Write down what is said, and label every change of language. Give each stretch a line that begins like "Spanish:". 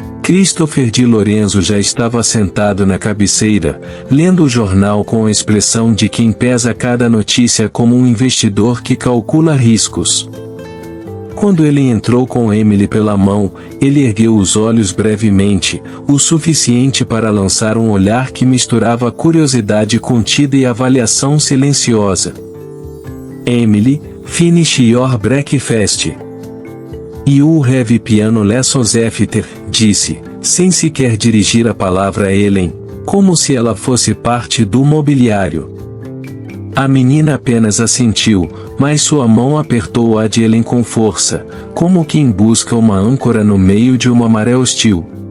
Portuguese: Christopher de Lorenzo já estava sentado na cabeceira, lendo o jornal com a expressão de quem pesa cada notícia como um investidor que calcula riscos. Quando ele entrou com Emily pela mão, ele ergueu os olhos brevemente, o suficiente para lançar um olhar que misturava curiosidade contida e avaliação silenciosa.
English: Emily, finish your breakfast. You have piano lessons after,
Portuguese: disse, sem sequer dirigir a palavra a Ellen, como se ela fosse parte do mobiliário. A menina apenas assentiu, mas sua mão apertou a de Ellen com força, como quem busca uma âncora no meio de uma maré hostil.